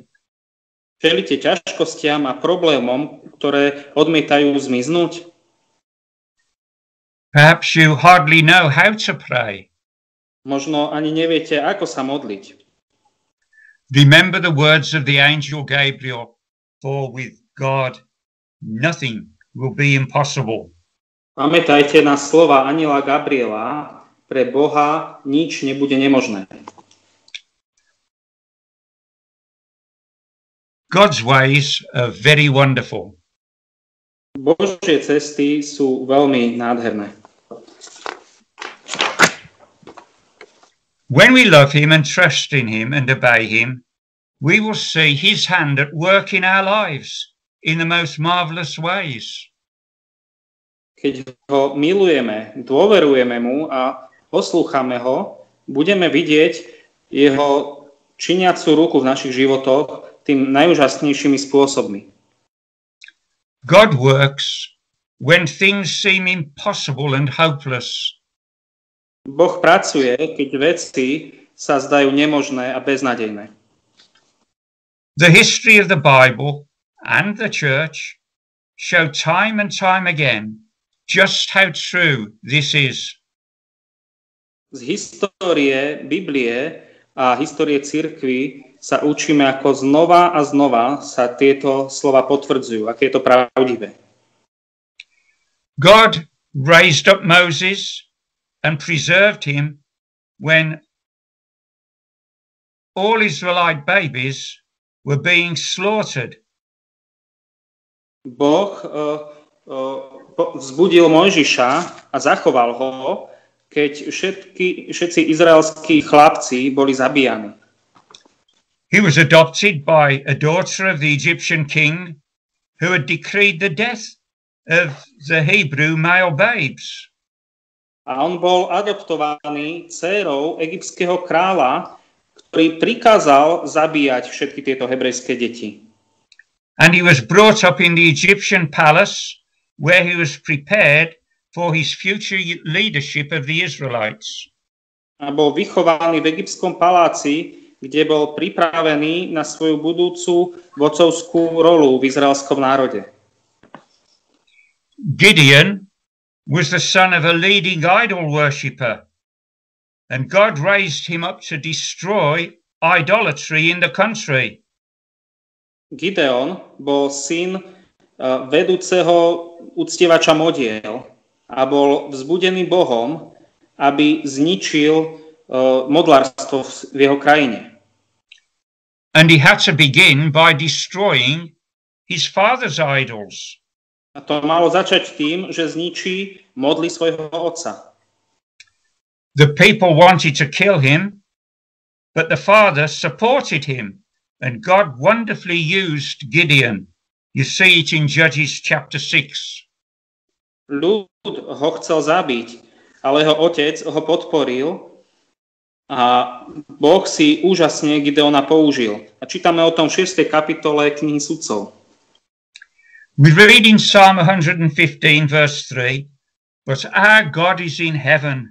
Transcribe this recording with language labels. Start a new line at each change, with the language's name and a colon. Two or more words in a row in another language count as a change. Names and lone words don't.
Slovak: Čelíte ťažkostiam a problémom, ktoré odmietajú zmiznúť?
English: Perhaps you hardly know how to pray.
Slovak: Možno ani neviete, ako sa modliť.
English: Remember the words of the angel Gabriel, for with God nothing will be impossible.
Slovak: Pamätajte na slova anjela Gabriela, pre Boha nič nebude nemožné.
English: God's ways are very wonderful.
Slovak: Božie cesty sú veľmi nádherné.
English: When we love him and trust in him and obey him, we will see his hand at work in our lives in the most marvelous ways.
Slovak: Keď ho milujeme, dôverujeme mu a poslúchame ho, budeme vidieť jeho činiacu ruku v našich životoch tým najúžasnejšími spôsobmi.
English: God works when things seem impossible and hopeless.
Slovak: Boh pracuje, keď veci sa zdajú nemožné a beznadejné.
English: The history of the Bible and the church show time and time again just how true this is.
Slovak: Z histórie Biblie a histórie cirkvi sa učíme, ako znova a znova sa tieto slova potvrdzujú, aké je to pravdivé.
English: God raised up Moses and preserved him when all Israelite babies were being slaughtered.
Slovak: Boh vzbudil Mojžiša a zachoval ho, keď všetci izraelskí chlapci boli zabíjani.
English: He was adopted by a daughter of the Egyptian king who had decreed the death of the Hebrew male babes.
Slovak: A on bol adoptovaný dcérou egyptského kráľa, ktorý prikázal zabíjať všetky tieto hebrejské deti.
English: And he was brought up in the Egyptian palace where he was prepared for his future leadership of the Israelites.
Slovak: A bol vychovaný v egyptskom paláci, kde bol pripravený na svoju budúcu vodcovskú rolu v izraelskom národe.
English: Gideon was the son of a leading idol worshipper, and God raised him up to destroy idolatry in the country.
Slovak: Gideon bol syn vedúceho uctievača modiel a bol vzbudený Bohom, aby zničil modlárstvo v jeho krajine.
English: And he had to begin by destroying his father's idols.
Slovak: A to malo začať tým, že zničí modly svojho otca.
English: The people wanted to kill him, but the father supported him, and God wonderfully used Gideon. You see it in Judges chapter 6.
Slovak: Ľud ho chcel zabiť, ale jeho otec ho podporil a Boh si úžasne Gideona použil. A čítame o tom v 6. kapitole knihy Sudcov.
English: We read in Psalm 115 verse 3, but our God is in heaven.